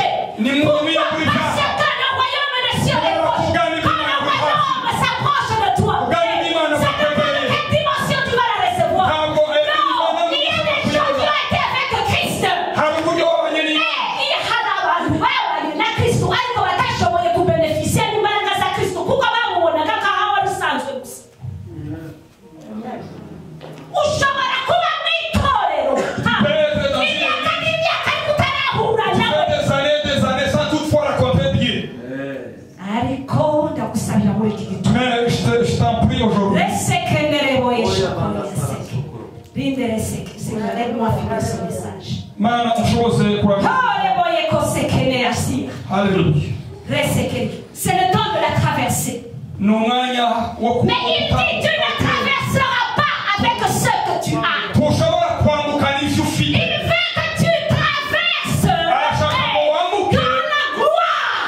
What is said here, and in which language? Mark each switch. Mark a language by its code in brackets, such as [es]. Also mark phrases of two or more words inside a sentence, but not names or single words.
[fr] Parce que le royaume des cieux est proche. Quand le royaume s'approche de toi, ça dépend de quelle dimension tu vas la recevoir. Non, il y a des gens qui ont été avec Christ. La Christ, [rw] ariko batashoboye kubeneficia n'imbaraga za Kristo kuko bamubona nk'akahawa rusanzwe gusa. Ushobora kuba mu itorero imyaka n'imyaka ariko utarahura nawe, ariko ndagusabira muri iki gitondo resekenereboye shakoyeseke rinde reseke. [fr] Seigneur, aide-moi à finir ce message. C'est le temps de la traversée. Mais il dit, tu ne traverseras pas avec ce que tu as. Il veut que tu traverses dans la gloire.